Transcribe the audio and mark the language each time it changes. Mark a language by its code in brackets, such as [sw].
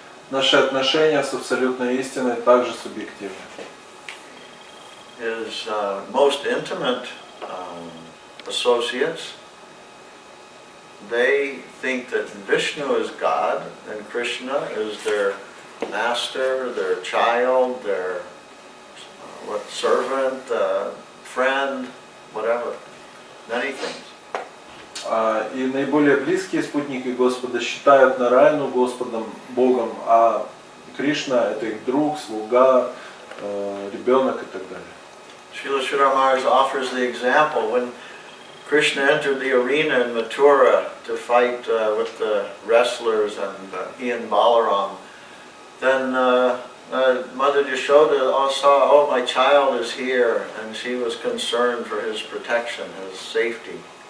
[ru] Наши отношения с абсолютной истиной также субъективны. [en] His most intimate associates, they think that Vishnu is God and Krishna is their master, their child, their servant, friend, whatever, many things. [ru] И наиболее близкие спутники Господа считают Нараяну Господом, Богом, а Кришна это их друг, слуга, ребенок и так далее. [en] Srila Giri Maharaja offers the example when Krishna entered the arena in Mathura to fight with the wrestlers and he and Balaram. Then Mother Yashoda saw, oh, my child is here, and she was concerned for his protection, his safety.